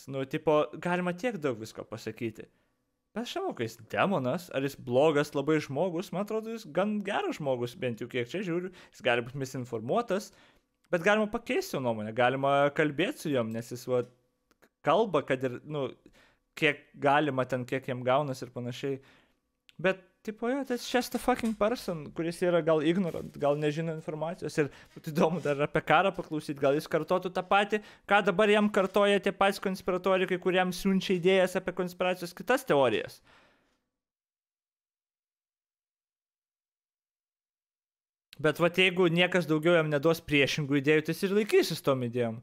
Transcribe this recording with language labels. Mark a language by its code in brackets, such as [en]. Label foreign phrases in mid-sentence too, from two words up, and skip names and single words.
[lt] Nu, tipo, galima tiek daug visko pasakyti. Bet aš žinau, kai jis demonas, ar jis blogas labai žmogus, man atrodo, jis gan geras žmogus, bent jau kiek čia žiūriu, jis gali būti misinformuotas, bet galima pakeisti jo nuomonę, galima kalbėti su jom, nes jis kalba, kad ir, nu, kiek galima ten, kiek jam gaunas ir panašiai. Bet tipo, jo, tas [en] just a fucking person, [lt] kuris yra gal ignorant, gal nežino informacijos ir būtų įdomu dar apie karą paklausyti, gal jis kartotų tą patį, ką dabar jam kartoja tie patys konspiratorikai, kuriam siunčia idėjas apie konspiracijos kitas teorijas. Bet vat jeigu niekas daugiau jam neduos priešingų idėjų, tai jis ir laikysis tom idėjom.